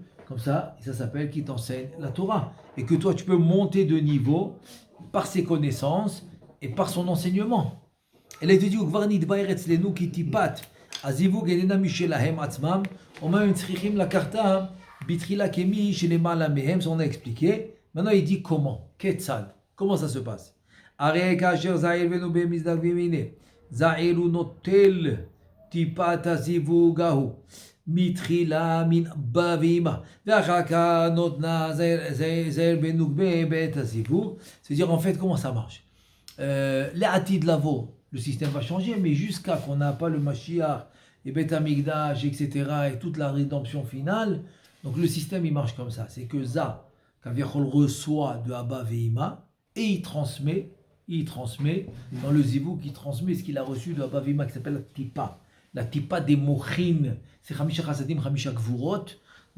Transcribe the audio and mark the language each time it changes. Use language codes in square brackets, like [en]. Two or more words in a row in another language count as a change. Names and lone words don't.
[fr] Comme ça s'appelle qui t'enseigne la Torah. Et que toi, tu peux monter de niveau par ses connaissances et par son enseignement. Et là, il te dit, on a expliqué. Maintenant, il dit comment? Comment ça se passe? [he] מתחילה מן אבא ואמא, ואחר כך נותנה זהר בנוגבה בעת הזיווג. [fr] C'est-à-dire en fait comment ça marche. [he] לעתיד לבוא, [fr] le système va changer, mais jusqu'à qu'on n'a pas le Mashiach et [he] בית המקדש, [fr] etc. et toute la rédemption finale, donc le système il marche comme ça. C'est que Za, Kaviachol reçoit de [he] אבא ואמא [fr] et il transmet dans le zivug, il transmet ce qu'il a reçu de [he] אבא ואמא [fr] qui s'appelle la tipa des mochin, c'est [he] חמישה חסדים, חמישה גבורות.